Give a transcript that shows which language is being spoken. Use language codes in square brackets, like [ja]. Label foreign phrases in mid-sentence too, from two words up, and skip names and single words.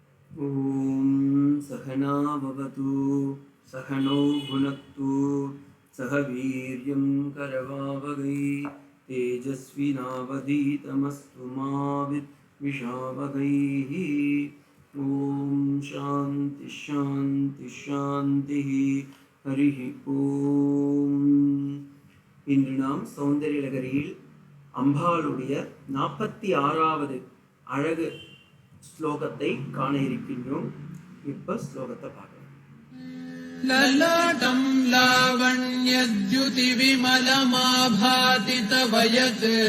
[sa] ॐ सहना भवतु सहनौ भुनक्तु सह वीर्यं करवावहै तेजस्विनावधीतमस्तु मा विद्विषावहैः। ॐ शान्ति शान्ति शान्तिः हरिः ॐ. [ta] இன்று நாம் சௌந்தர்யலகரியில் அம்பாளுடைய 46வது அழகு ஸ்லோகத்தை காண இருக்கின்றோம். இப்ப ஸ்லோகத்தை பார்க்கலாம். [sa] ललाटं लावण्यद्युति विमलमाभाति तवयत्